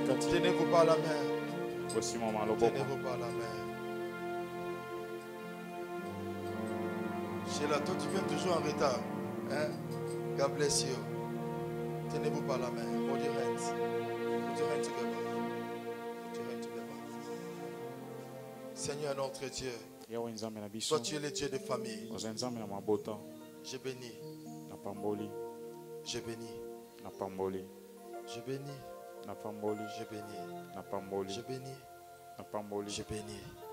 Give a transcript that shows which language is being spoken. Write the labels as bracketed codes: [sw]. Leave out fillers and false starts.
[fr] Tenez-vous par la main. Tenez-vous par la main. Sheila, toi tu viens toujours en retard. Hein? [en] God bless you. [fr] Tenez-vous par la main. [en] Hold your hands. Put your hands together. Put your hands together. [fr] Seigneur notre Dieu. Toi tu es le Dieu de famille. Je bénis. Je bénis. Je bénis. Je bénis. Je bénis. Je bénis.